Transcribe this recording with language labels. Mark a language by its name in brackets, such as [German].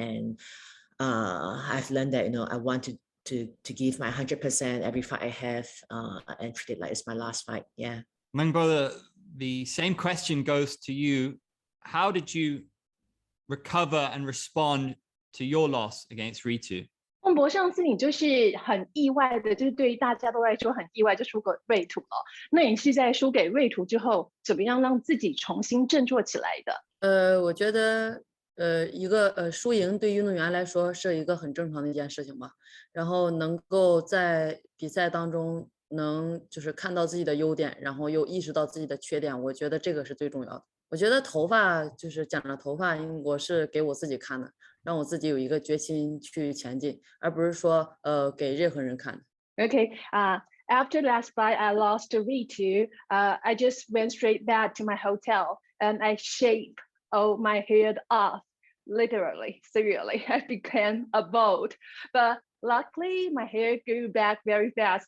[English] And I've learned that, I want to give my 100% every fight I have and treat it like it's my last fight. Yeah. Meng, the same question goes to you. How did you recover and respond to your loss against Ritu? [Chinese] 孟博，上次你就是很意外的，就是对于大家都来说很意外，就输给瑞图了。那你是在输给瑞图之后，怎么样让自己重新振作起来的？我觉得一个输赢对运动员来说是一个很正常的一件事情吧。然后能够在比赛当中能就是看到自己的优点，然后又意识到自己的缺点，我觉得这个是最重要的。我觉得头发就是剪了头发，我是给我自己看的。让我自己有一个决心去前进，而不是说给任何人看的。 [English] Okay, after last fight, I lost to Ritu. I just went straight back to my hotel and I shaved all my hair off, literally, seriously. I became a bald, but luckily my hair grew back very fast.